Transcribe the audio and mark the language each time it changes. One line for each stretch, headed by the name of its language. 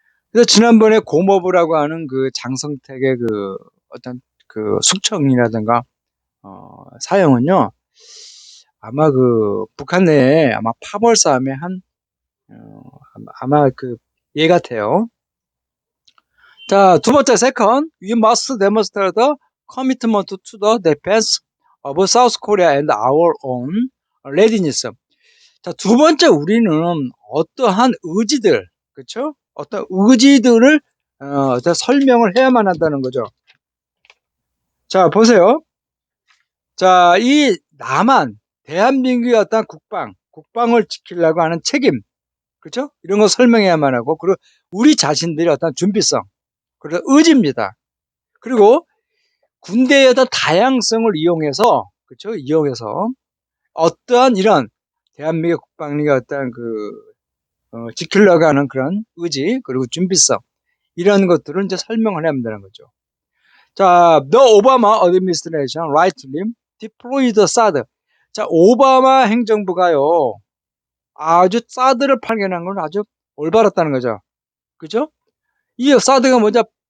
Korean: 그래서 지난번에 고모부라고 하는 장성택의 어떤 숙청이라든가 사형은요, 아마 북한 내에 아마 파벌 싸움의 아마 예 같아요. 자, 두 번째,
English: second, we must demonstrate the commitment to the defense of South Korea and our own readiness.
Korean: 자, 두 번째, 우리는 어떠한 의지들, 그렇죠? 어떤 의지들을 설명을 해야만 한다는 거죠. 자, 보세요. 자, 이 대한민국의 어떤 국방을 지키려고 하는 책임, 그렇죠? 이런 거 설명해야만 하고, 그리고 우리 자신들의 어떤 준비성, 그리고 의지입니다. 그리고 군대의 어떤 다양성을 이용해서, 그렇죠? 이용해서 어떠한 이런 대한민국 국방력의 어떤 지키려고 하는 그런 의지, 그리고 준비성, 이런 것들을 이제 설명을 해야 한다는 거죠.
English: 자, the Obama administration rightly deployed SAD.
Korean: 자, 오바마 행정부가요, 아주 사드를 발견한 건 아주 올바랐다는 거죠. 그죠? 이 사드가 뭐냐?